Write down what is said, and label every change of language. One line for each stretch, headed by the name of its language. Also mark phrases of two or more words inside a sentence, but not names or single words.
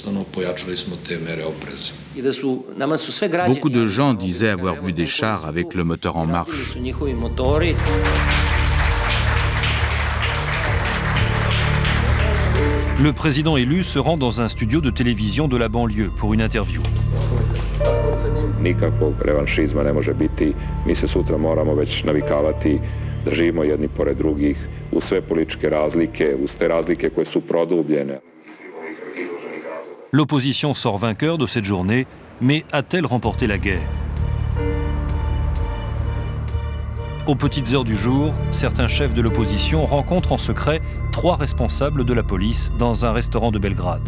French: Beaucoup de gens disaient avoir vu des chars avec le moteur en marche. Le président élu se rend dans un studio de télévision de la banlieue pour une interview.
Serbian: Nikakvog revanšizma ne može biti. Mi se sutra moramo već navikavati, držimo jedni pored drugih, uz sve političke razlike, uz te razlike koje su produbljene.
French: L'opposition sort vainqueur de cette journée, mais a-t-elle remporté la guerre? Aux petites heures du jour, certains chefs de l'opposition rencontrent en secret 3 responsables de la police dans un restaurant de Belgrade.